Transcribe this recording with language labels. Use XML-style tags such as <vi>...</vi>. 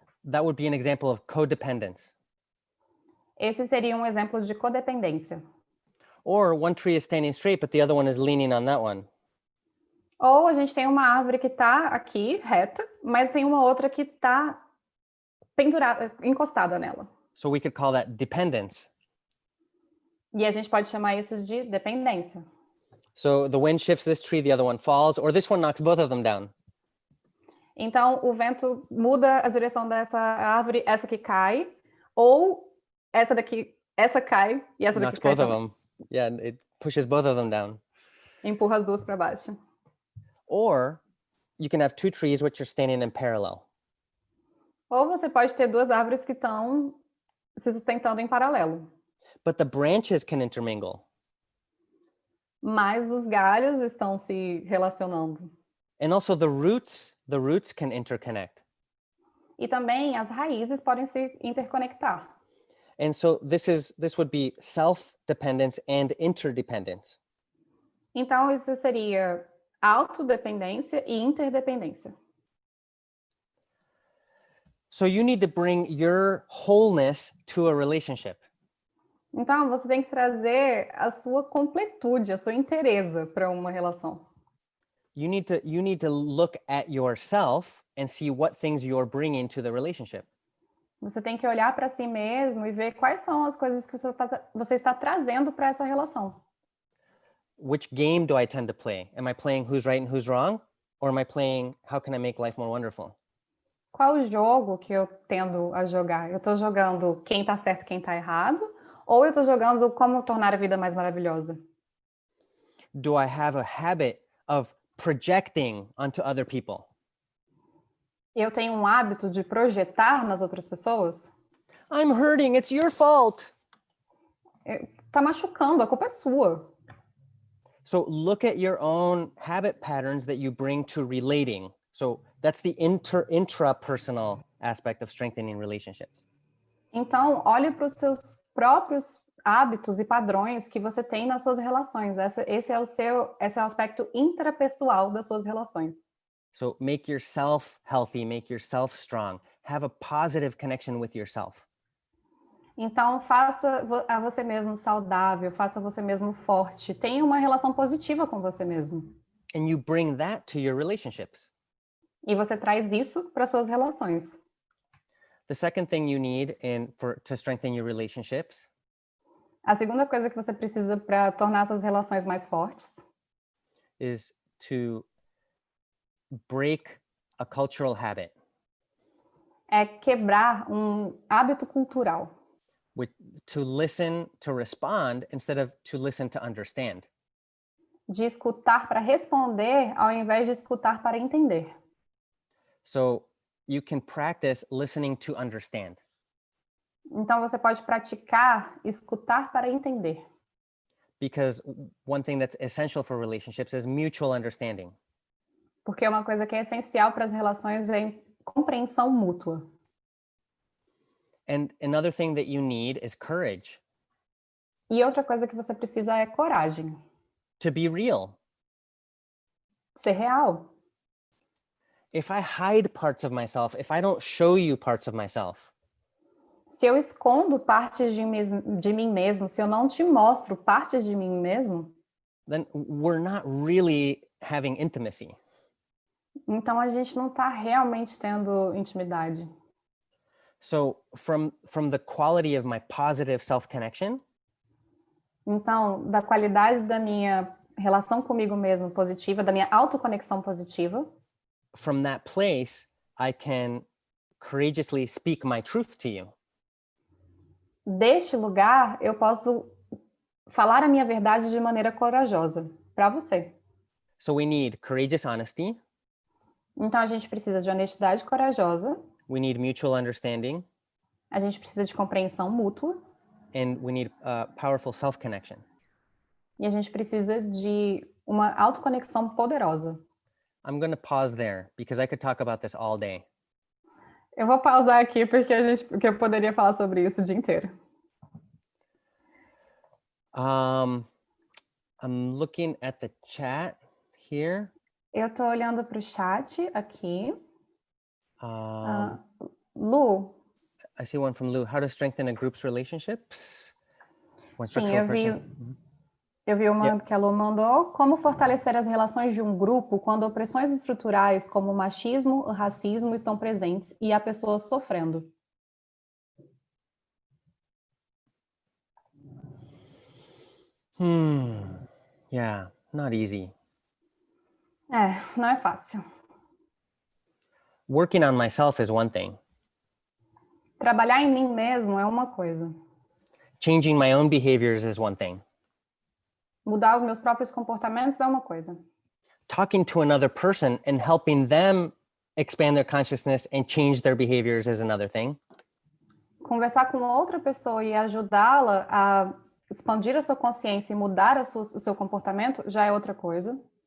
<en>That would be an example of codependence.</en> <pt>Esse seria um exemplo de codependência.</pt> <en>Or one tree is standing straight, but the other one is leaning on that one.</en> <pt>Ou a gente tem uma árvore que está aqui, reta, mas tem uma outra que está pendurada, encostada nela.</pt> <en>So we could call that dependence.</en> <pt>E a gente pode chamar isso de dependência.</pt> <en>So the wind shifts this tree, the other one falls, or this one knocks both of them down.</en> <pt>Então, o vento muda a direção dessa árvore, essa que cai, ou essa daqui, essa cai e essa daqui</pt> <en>Knocks</en> <pt>cai</pt> <en>both of</en> <pt>também.</pt> <en>them. Yeah, it pushes both of them down.</en> <pt>Empurra as duas para baixo.</pt> <en>Or you can have two trees which are standing in parallel.</en> <pt>Ou você pode ter duas árvores que estão se sustentando em paralelo.</pt> <en>But the branches can intermingle.</en> <pt>Mas os galhos estão se relacionando.</pt> <en>And also the roots can interconnect.</en> <pt>E também as raízes podem se interconectar.</pt> <en>And so this would be self-dependence and interdependence.</en> <pt>Então, isso seria autodependência e interdependência.</pt> <en>So you need to bring your wholeness to a relationship.</en> <pt>Então, você tem que trazer a sua completude, a sua inteireza para uma relação.</pt> <en>You need to look at yourself and see what things you're bringing to the relationship.</en> <pt>Você tem que olhar para si mesmo e ver quais são as coisas que você está trazendo para essa relação.</pt> <en>Which game do I tend to play? Am I playing who's right and who's wrong? Or am I playing how can I make life more wonderful?</en> <pt>Qual o jogo que eu tendo a jogar? Eu estou jogando quem está certo e quem está errado? Ou eu estou jogando como tornar a vida mais maravilhosa?</pt> <en>Do I have a habit of projecting onto other people?</en> <pt>Eu tenho um hábito de projetar nas outras pessoas?</pt> <en>I'm hurting, it's your fault.</en> <pt>Tá machucando, a culpa é sua.</pt> <en>So look at your own habit patterns that you bring to relating. So that's the intrapersonal aspect of strengthening relationships.</en> <pt>Então, olhe para os seus próprios hábitos e padrões que você tem nas suas relações. Esse é o aspecto intrapessoal das suas relações.</pt> <en>So make yourself healthy, make yourself strong. Have a positive connection with yourself.</en> <pt>Então, faça a você mesmo saudável, faça você mesmo forte. Tenha uma relação positiva com você mesmo.</pt> <en>And you bring that to your relationships.</en> <pt>E você traz isso para suas relações.</pt> <en>The second thing you need to strengthen your relationships</en> <pt>A segunda coisa que você precisa para tornar suas relações mais fortes</pt> <en>is to break a cultural habit.</en> <pt>É quebrar um hábito cultural.</pt> <en>To listen to respond instead of to listen to understand.</en> <pt>De escutar para responder ao invés de escutar para entender.</pt> <en>So you can practice listening to understand.</en> <pt>Então você pode praticar escutar para entender.</pt> <en>Because one thing that's essential for relationships is mutual understanding.</en> <pt>Porque uma coisa que é essencial para as relações é compreensão mútua.</pt> <en>And another thing that you need is courage.</en> <pt>E outra coisa que você precisa é coragem.</pt> <en>To be real.</en> <pt>Ser real.</pt> <en>If I hide parts of myself, if I don't show you parts of myself,</en> <pt>se eu escondo partes de mim mesmo, se eu não te mostro partes de mim mesmo,</pt> <en>then we're not really having intimacy.</en> <pt>Então a gente não está realmente tendo intimidade.</pt> <en>So from the quality of my positive self-connection,</en> <pt>então, da qualidade da minha relação comigo mesmo positiva, da minha autoconexão positiva,</pt> <en>from that place, I can courageously speak my truth to you.</en> <pt>Deste lugar, eu posso falar a minha verdade de maneira corajosa para você.</pt> <en>So we need courageous honesty.</en> <pt>Então a gente precisa de honestidade corajosa.</pt> <en>We need mutual understanding.</en> <pt>A gente precisa de compreensão mútua.</pt> <en>And we need powerful self-connection.</en> <pt>E a gente precisa de uma autoconexão poderosa.</pt> <en>I'm going to pause there because I could talk about this all day.</en> <pt>Eu vou pausar aqui porque eu poderia falar sobre isso o dia inteiro.</pt> <en>I'm looking at the chat here.</en> <pt>Eu estou olhando para o chat aqui. Lu,</pt> <en>I see one from Lou. How to strengthen a group's relationships? One</en> <pt>sim,</pt> <en>structural person.</en> <pt>eu vi uma que a Lu mandou. Como fortalecer as relações de um grupo quando opressões estruturais como o machismo, o racismo estão presentes e há pessoas sofrendo?</pt> <en>Yeah, not easy.</en> <pt>Não é fácil.</pt> <en>Working on myself is one thing.</en> <pt>Trabalhar em mim mesmo é uma coisa.</pt> <en>Changing my own behaviors is one thing.</en> <pt>Mudar os meus próprios comportamentos é uma coisa.</pt> <en>Talking to another person and helping them expand their consciousness and change their behaviors is another thing.</en> <pt>Conversar com outra pessoa e ajudá-la a expandir a sua consciência e mudar o seu comportamento já é outra coisa.</pt>